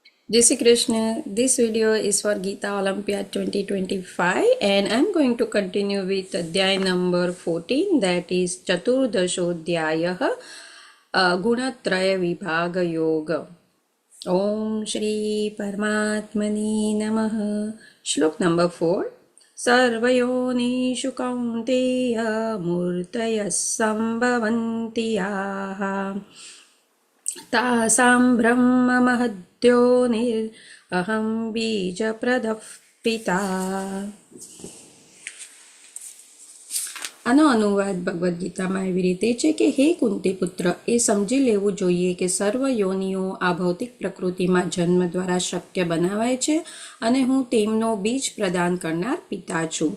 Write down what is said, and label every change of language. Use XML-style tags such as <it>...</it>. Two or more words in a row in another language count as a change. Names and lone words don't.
<hi>जय श्री कृष्ण.</hi> <en>This video is for Gita Olympiad 2025 and I'm going to continue with Adhyay number 14, that is Chaturdashodhyayah Gunatraya Vibhaga Yoga.</en> <sa>ओम श्री परमात्मनि नमः.</sa> <en>Shlok number 4.</en> <sa>सर्वयोनिषु कौन्तेय मूर्तयः सम्भवन्ति याः तासां ब्रह्ममहद्योनिरहं बीजप्रदः पिता.</sa> <gu>આનો અનુવાદ ભગવદ્ ગીતામાં એવી રીતે છે કે હે કુંતી પુત્ર, એ સમજી લેવું જોઈએ કે સર્વ યોનિઓ આ ભૌતિક પ્રકૃતિમાં જન્મ દ્વારા શક્ય બનાવાય છે અને હું તેમનો બીજ પ્રદાન કરનાર પિતા છું.</gu>